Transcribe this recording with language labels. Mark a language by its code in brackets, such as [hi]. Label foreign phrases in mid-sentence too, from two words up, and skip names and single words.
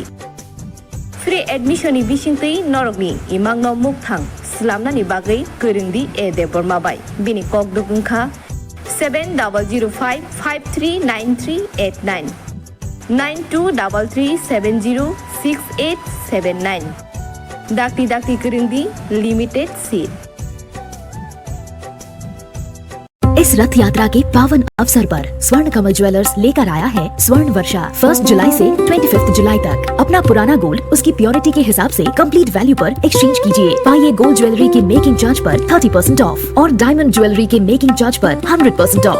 [en] Free admission [trp] ni bisingtui norokni imang no mukthang slamna ni bagui goringdi e Deborma bai bini kok dugungkha 7005539389 9233706879 dakti goringdi [en] limited seat। [hi] इस रथ यात्रा के पावन अवसर पर स्वर्ण कमल ज्वेलर्स लेकर आया है स्वर्ण वर्षा। 1 जुलाई से 25 जुलाई तक अपना पुराना गोल्ड उसकी प्योरिटी के हिसाब से [en] complete value [hi] पर एक्सचेंज कीजिए। पाइए [en] gold jewellery [hi] के [en] making charge [hi] पर 30% ऑफ और [en] diamond jewellery [hi] के [en] making charge [hi] पर 100% ऑफ।